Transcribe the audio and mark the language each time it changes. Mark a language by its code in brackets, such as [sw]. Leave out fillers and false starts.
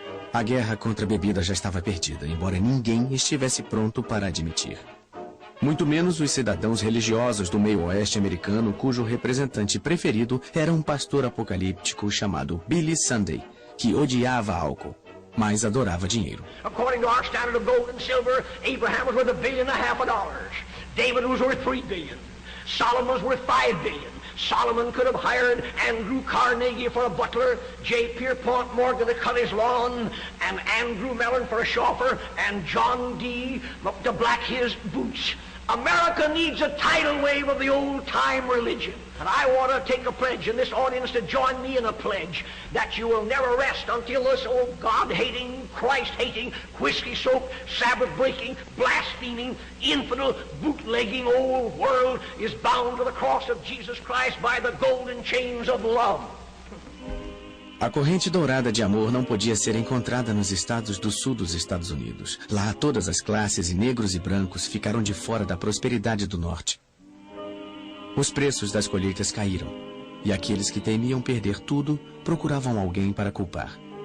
[pt] A guerra contra a bebida já estava perdida, embora ninguém estivesse pronto para admitir. Muito menos os cidadãos religiosos do meio oeste americano, cujo representante preferido era um pastor apocalíptico chamado Billy Sunday, que odiava álcool, mas adorava dinheiro. [en] According to our standard of gold and silver, Abraham was worth $1.5 billion. David was worth $3 billion. Solomon was worth $5 billion. Solomon could have hired Andrew Carnegie for a butler, J. Pierpont Morgan to cut his lawn, and Andrew Mellon for a chauffeur, and John D. to black his boots. America needs a tidal wave of the old-time religion. And I want to take a pledge in this audience to join me in a pledge that you will never rest until this old God-hating, Christ-hating, whiskey-soaked, Sabbath-breaking, blaspheming, infidel, bootlegging old world is bound to the cross of Jesus Christ by the golden chains of love. [pt] A corrente dourada de amor não podia ser encontrada nos estados do sul dos Estados Unidos. Lá, todas as classes, negros e brancos, ficaram de fora da prosperidade do norte. Os preços das colheitas caíram, e aqueles que temiam perder tudo procuravam alguém para culpar.